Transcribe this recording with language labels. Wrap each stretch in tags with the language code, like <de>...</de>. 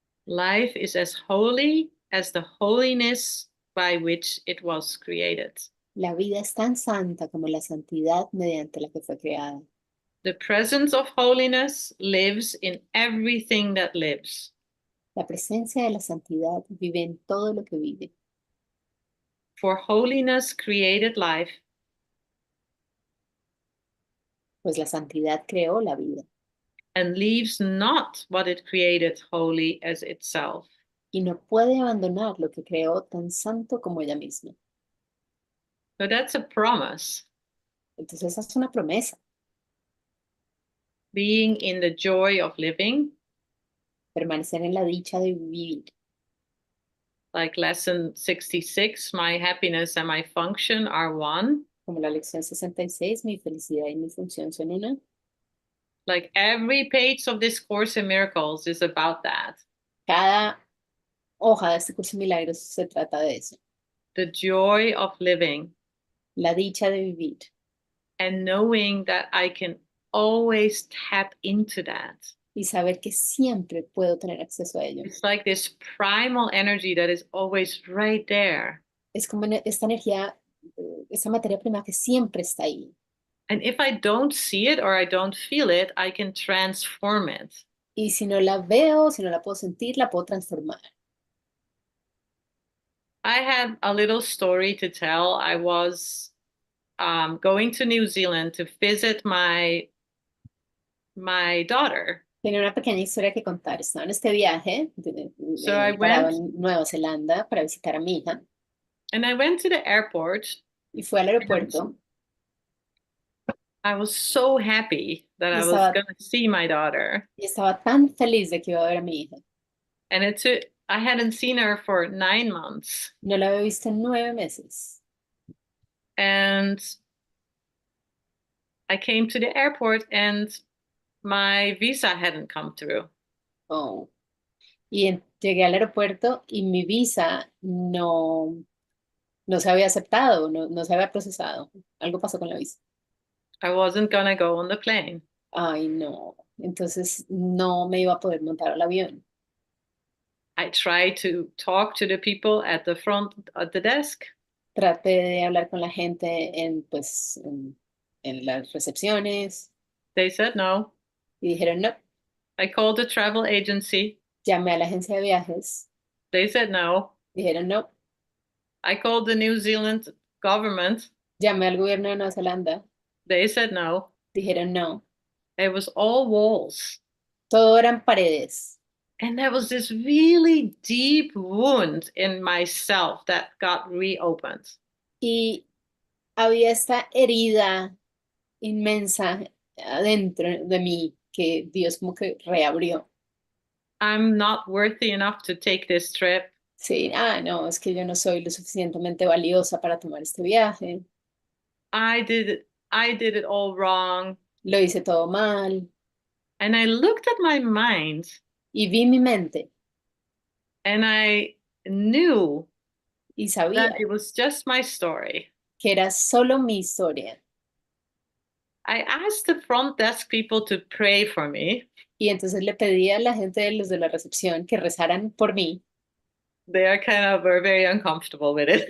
<en>Life is as holy as the holiness by which it was created.</en> <es>La vida es tan santa como la santidad mediante la que fue creada.</es> <en>The presence of holiness lives in everything that lives.</en> <es>La presencia de la santidad vive en todo lo que vive,</es> <en>For holiness created life,</en> <es>pues la santidad creó la vida</es> <en>and leaves not what it created holy as itself.</en> <es>y no puede abandonar lo que creó tan santo como ella misma.</es> <en>So that's a promise.</en> <es>Entonces esa es una promesa.</es> <en>Being in the joy of living,</en> <es>Permanecer en la dicha de vivir.</es> <en>like lesson 66, my happiness and my function are one.</en> <es>Como la lección 66, mi felicidad y mi función son una.</es> <en>Like every page of this Course in Miracles is about that.</en> <es>Cada hoja de este curso de milagros se trata de eso.</es> <en>The joy of living</en> <es>La dicha de vivir.</es> <en>and knowing that I can always tap into that.</en> <es>Y saber que siempre puedo tener acceso a ello.</es> <en>It's like this primal energy that is always right there.</en> <es>Es como esta energía, esta materia prima que siempre está ahí.</es> <en>And if I don't see it or I don't feel it, I can transform it.</en> <es>Y si no la veo, si no la puedo sentir, la puedo transformar.</es> <en>I had a little story to tell. I was going to New Zealand to visit my daughter.</en> <es>Tenía una pequeña historia que contar. Estaba en este viaje,</es> <en>So I</en> <es>parado</es> <en>went</en> <es>en Nueva Zelanda para visitar a mi hija.</es> <en>and I went to the airport.</en> <es>Y fui al aeropuerto.</es> <en>I was so happy that I was</en> <es>Estaba-</es> <en>going to see my daughter.</en> <es>Y estaba tan feliz de que iba a ver a mi hija.</es> <en>And I hadn't seen her for 9 months.</en> <es>No la había visto en 9 meses.</es> <en>And I came to the airport and my visa hadn't come through. Oh.</en> <es>Y llegué al aeropuerto y mi visa no se había aceptado, no se había procesado. Algo pasó con la visa.</es> <en>I wasn't going to go on the plane.</en> <es>Ay, no. Entonces no me iba a poder montar al avión.</es> <en>I tried to talk to the people at the front at the desk.</en> <es>Traté de hablar con la gente pues, en las recepciones</es> <en>They said no.</en> <es>y dijeron no.</es> <en>I called the travel agency.</en> <es>Llamé a la agencia de viajes,</es> <en>They said no.</en> <es>dijeron no.</es> <en>I called the New Zealand government.</en> <es>Llamé al gobierno de Nueva Zelanda,</es> <en>They said no.</en> <es>dijeron no.</es> <en>It was all walls.</en> <es>Todo eran paredes.</es> <en>And there was this really deep wound in myself that got reopened.</en> <es>Y había esta herida inmensa adentro de mí que Dios como que reabrió.</es> <en>I'm not worthy enough to take this trip.</en> <es>Sí, no, es que yo no soy lo suficientemente valiosa para tomar este viaje.</es> <en>I did it all wrong.</en> <es>Lo hice todo mal.</es> <en>And I looked at my mind</en> <es>Y vi mi mente</es> <en>and I knew</en> <es>y sabía</es> <en>that it was just my story.</en> <es>que era solo mi historia.</es> <en>I asked the front desk people to pray for me.</en> <es>Y entonces le pedí a la gente de los de la recepción que rezaran por mí.</es> <en>They were very uncomfortable with it.</en>